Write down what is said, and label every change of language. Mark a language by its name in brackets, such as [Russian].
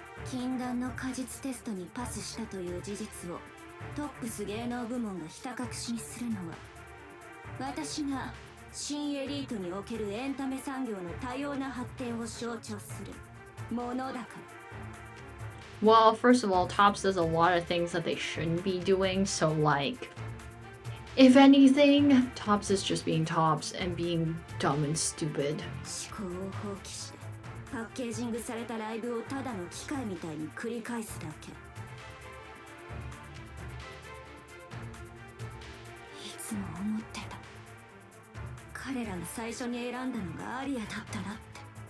[Japanese] 禁断の果実テストにパスしたという事実をトップス芸能部門がひた隠しにするのは、私が新エリートにおけるエンタメ産業の多様な発展を象徴するものだから。 [English] Well, first of all, Tops does a lot of things that they shouldn't be doing, so like, if anything, Tops is just being Tops and being dumb and stupid. [Japanese] 思考を放棄してパッケージングされたライブをただの機械みたいに繰り返すだけ。いつも思ってた、彼らが最初に選んだのがアリアだったなって。